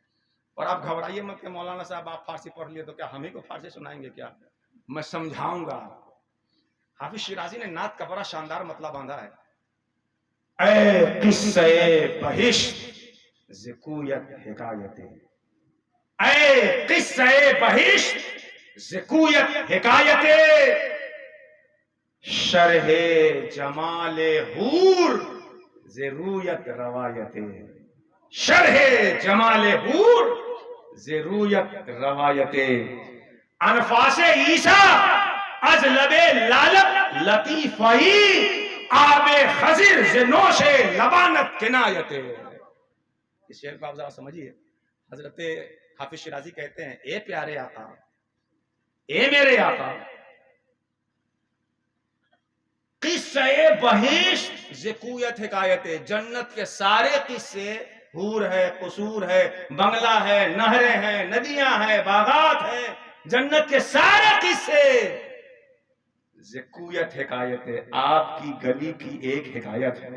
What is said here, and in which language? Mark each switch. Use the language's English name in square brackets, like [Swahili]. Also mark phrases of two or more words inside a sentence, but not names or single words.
[Urdu] اور آپ گھبرائیے مت کہ مولانا صاحب آپ فارسی پڑھ لیے تو کیا ہم ہی کو فارسی سنائیں گے کیا؟ میں سمجھاؤں گا. حافظ شیرازی نے نعت کا بڑا شاندار مطلب باندھا ہے. [Persian] اے قصے بہشت ز کویت حکایت، اے قصے بہشت ز کویت حکایت، شرح جمال حور ز رویت روایت، شرح جمال حور ز رویت روایت، انفاس عیسیٰ از لب لالت لطیفہی، آب خضر ز نوش لبانت کنایت. [Urdu] اس شعر کو آپ ذرا سمجھیے. حضرت حافظ شیرازی کہتے ہیں اے پیارے آقا، اے میرے آقا، [Persian] قصے بہشت ز کویت حکایت، [Urdu] جنت کے سارے قصے، حور ہے، قصور ہے، بنگلہ ہے، نہریں ہیں، ندیاں ہیں، باغات ہیں، جنت کے سارے قصے [Persian] ز کویت حکایت، [Urdu] آپ کی گلی کی ایک حکایت ہے.